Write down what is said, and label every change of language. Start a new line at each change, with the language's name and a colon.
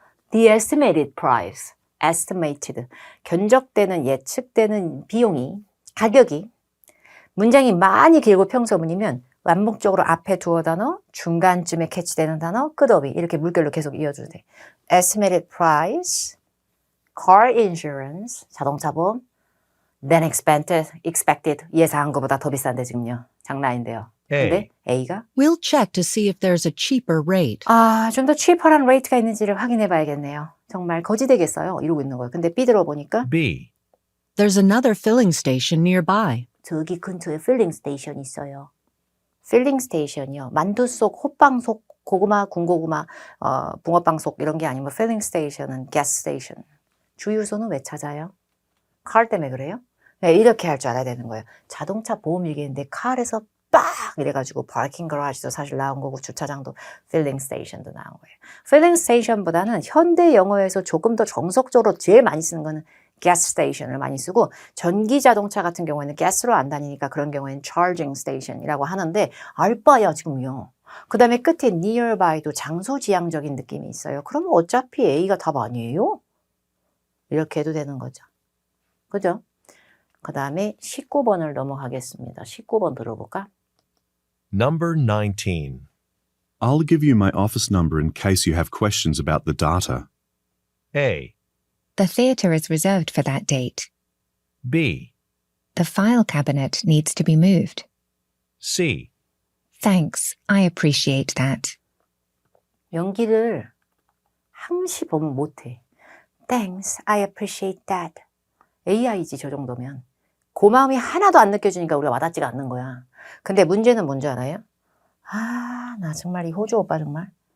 English: The estimated price, estimated,
Korean: 견적되는 예측되는 비용이, 가격이 문장이 많이 길고 평서문이면 완목적으로 앞에 두어 단어, 중간쯤에 캐치되는 단어, 끝어휘 이렇게 물결로 계속 이어줘도 돼.
English: Estimated price, car insurance,
Korean: 자동차 보험,
English: than expected,
Korean: 예상한 것보다 더 비싼데 지금요. 장난 아닌데요. 근데 A가
English: We'll check to see if there's a cheaper rate.
Korean: 좀 더 cheaper한 레이트가 있는지를 확인해 봐야겠네요. 정말 거지 되겠어요. 이러고 있는 거예요. 근데 B 들어보니까
English: B. There's another filling station nearby.
Korean: 저기 근처에 필링 스테이션 있어요. 필링 스테이션이요. 만두 속, 호빵 속, 고구마, 군고구마, 붕어빵 속 이런 게 아니면 필링 스테이션은 가스 스테이션. 주유소는 왜 찾아요? car 때문에 그래요? 네, 이렇게 할 줄 알아야 되는 거예요. 자동차 보험 얘기했는데 car에서 빡 이래가지고 파킹 거라지도 사실 나온 거고 주차장도 필링 스테이션도 나온 거예요. 필링 스테이션보다는 현대 영어에서 조금 더 정석적으로 제일 많이 쓰는 거는 가스 스테이션을 많이 쓰고 전기 자동차 같은 경우에는 가스로 안 다니니까 그런 경우에는 charging station이라고 하는데 알바야 지금요. 그 다음에 끝에 nearby도 장소 지향적인 느낌이 있어요. 그러면 어차피 A가 답 아니에요? 이렇게 해도 되는 거죠. 그죠? 그 다음에 19번을 넘어가겠습니다. 19번 들어볼까?
English: Number 19. I'll give you my office number in case you have questions about the data. A. The theatre is reserved for that date. B. The file cabinet needs to be moved. C. Thanks, I appreciate that.
Korean: 연기를 항시 보면 못해.
English: Thanks, I appreciate that.
Korean: AI지 저 정도면. 고마움이 하나도 안 느껴지니까 우리가 와닿지가 않는 거야. 근데 문제는 뭔지 알아요? 아, 나 정말 이 호주 오빠 정말.